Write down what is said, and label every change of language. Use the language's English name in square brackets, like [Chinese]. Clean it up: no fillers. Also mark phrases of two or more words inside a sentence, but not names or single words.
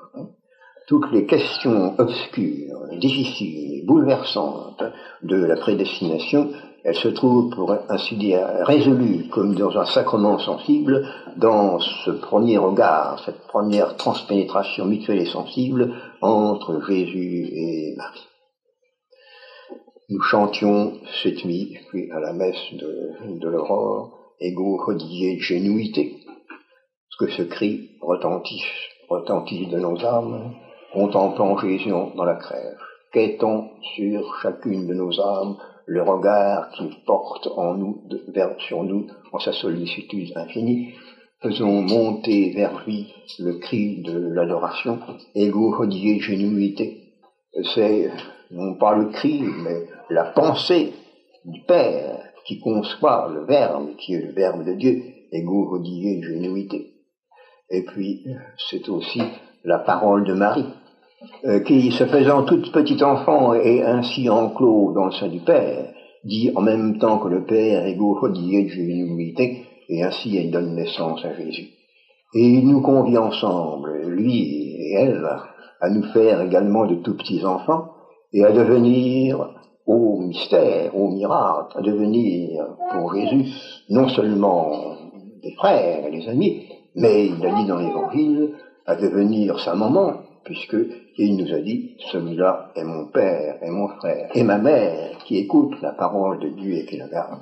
[French] Toutes les questions obscures, difficiles, bouleversantes de la prédestination, elles se trouvent, pour ainsi dire, résolues comme dans un sacrement sensible, dans ce premier regard, cette première transpénétration mutuelle et sensible entre Jésus et Marie. Nous chantions cette nuit, puis à la messe de l'aurore, [Latin] Ego hodie genuité, [French] parce que ce cri retentit de nos âmes, contemplant Jésus dans la crèche, quêtons sur chacune de nos âmes le regard qu'il porte sur nous en sa sollicitude infinie. Faisons monter vers lui le cri de l'adoration, [Latin] Ego hodie genuité. [French] C'est non pas le cri, mais la pensée du Père qui conçoit le Verbe, qui est le Verbe de Dieu, [Latin] Ego hodie genuité. [French] Et puis, c'est aussi la parole de Marie, qui, se faisant toute petite enfant et ainsi enclos dans le sein du Père, dit en même temps que le Père, [Latin] Ego hodie genuité, [French] et ainsi elle donne naissance à Jésus. Et il nous convie ensemble, lui et elle, à nous faire également de tout petits enfants, et à devenir, au mystère, au miracle, à devenir pour Jésus, non seulement des frères et des amis, mais il a dit dans l'Évangile, à devenir sa maman, puisque il nous a dit, celui-là est mon père, et mon frère, et ma mère, qui écoute la parole de Dieu et qui la garde.